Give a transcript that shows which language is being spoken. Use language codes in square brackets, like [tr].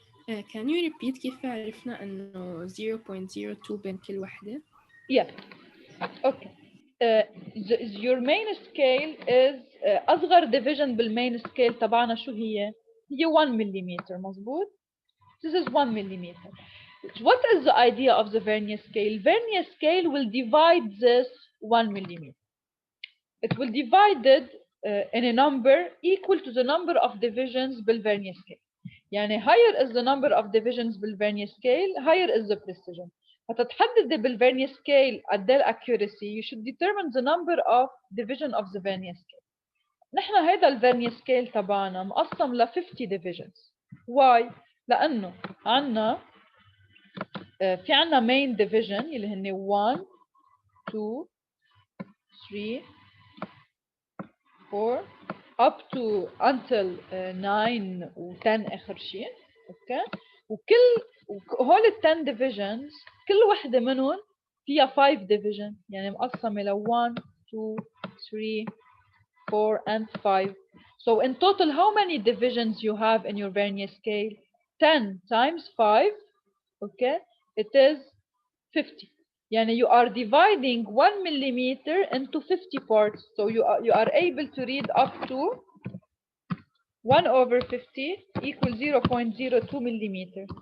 [en] Can you repeat [ar] كيف عرفنا إنه 0.02 بين كل وحدة؟ [en] Yes. Okay. Your main scale is أصغر division بالmain scale [ar] تبعنا شو هي؟ هي [en] 1 millimeter [ar] مظبوط؟ [en] This is 1 millimeter. What is the idea of the vernier scale? Vernier scale will divide this 1 millimeter. It will divide it in a number equal to the number of divisions بالvernier scale. يعني higher is the number of divisions بالvernier scale, higher is the precision. [ar] فتتحدد بالvernier scale قد ايه [en] accuracy, you should determine the number of division of the vernier scale. [ar] نحن هيدا الvernier scale تبعنا مقسم ل 50 divisions. Why؟ لأنه عنا في عنا main division اللي هن 1 [en] 2, 3, 4 up to until 9 و 10 [ar] آخر شيء. اوكي هول ال 10 divisions كل وحدة منهم فيها 5 division، يعني مقسمة ل 1 2 3 4 and 5. [en] So in total how many divisions you have in your vernier scale? 10 times 5, okay, it is 50. Yani you are dividing 1 millimeter into 50 parts, so you are able to read up to 1 over 50 equals 0.02 millimeter.